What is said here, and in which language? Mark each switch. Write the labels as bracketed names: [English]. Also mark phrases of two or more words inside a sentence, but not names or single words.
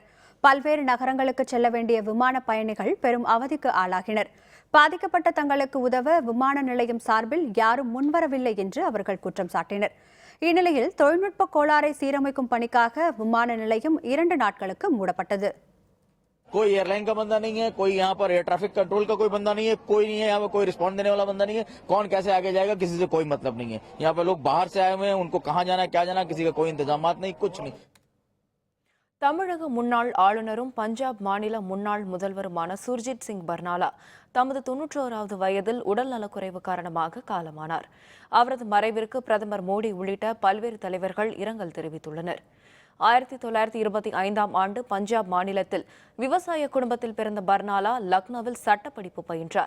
[Tamil] பல்வேறு நகரங்களுக்கு செல்ல வேண்டிய விமான பயணிகள் பெரும் அவதிக்கு ஆளாகினர். பாதிக்கப்பட்ட தங்களுக்கு உதவ விமான நிலையம் சார்பில் யாரும் முன்வரவில்லை என்று அவர்கள் குற்றம் சாட்டினர். இந்நிலையில் தொழில்நுட்ப கோளாறை சீரமைக்கும் பணிக்காக விமான நிலையம் 2 நாட்களுக்கு மூடப்பட்டது. [Hindi] कोई एयरलाइन का बंदा नहीं है, कोई यहाँ पर [English] air traffic control [Hindi] का कोई बंदा नहीं है, कोई नहीं है यहाँ पे, कोई रिस्पॉन्ड देने वाला बंदा नहीं है. कौन कैसे आगे जाएगा किसी से कोई मतलब नहीं है. यहाँ पे लोग बाहर से आए हुए हैं, उनको कहाँ जाना है क्या जाना किसी का कोई इंतजाम नहीं, कुछ नहीं. [Tamil] தமிழக முன்னாள் ஆளுநரும் பஞ்சாப் மாநில முன்னாள் முதல்வருமான சுர்ஜித் சிங் பர்னாலா தமது 91வது வயதில் உடல் நலக்குறைவு காரணமாக காலமானார். அவரது மறைவிற்கு பிரதமர் மோடி உள்ளிட்ட பல்வேறு தலைவர்கள் இரங்கல் தெரிவித்துள்ளனர். 1925ஆம் ஆண்டு பஞ்சாப் மாநிலத்தில் விவசாய குடும்பத்தில் பிறந்த பர்னாலா லக்னோவில் சட்டப்படிப்பு பயின்றார்.